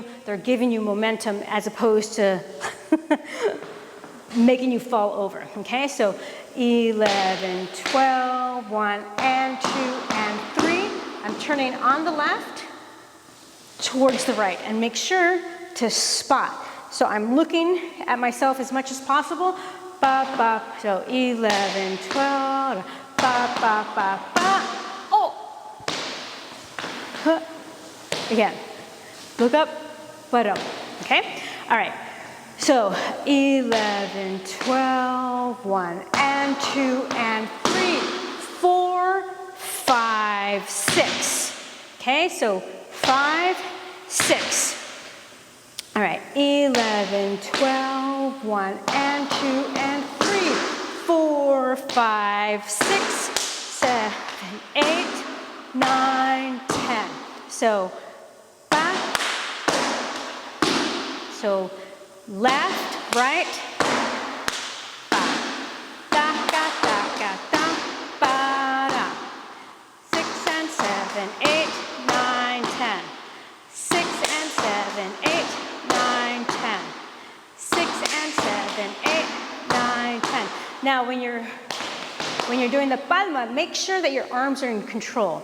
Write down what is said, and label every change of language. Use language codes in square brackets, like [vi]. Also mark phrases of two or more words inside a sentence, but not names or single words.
[en] They're giving you momentum as opposed to making you fall over. Okay, so 11, 12, 1, and 2, and 3. I'm turning on the left towards the right, and make sure to spot. So I'm looking at myself as much as possible. Ba, ba. So 11, 12, ba, ba, ba, ba. Oh! Huh. Again, look up, butt up. Okay? All right. So 11, 12, 1, and 2, and 3, 4, 5, 6. Okay, so 5, 6. All right, 11, 12, 1, and 2, and 3, 4, 5, 6, 7, 8, 9, 10. So, ba, So left, right, ba, da, ga, da, ga, da, ba, da. 6 and 7, 8, 9, 10. 6 and 7, 8, 9, 10. 6 and 7, 8, 9, 10. Now when you're doing the palma, make sure that your arms are in control.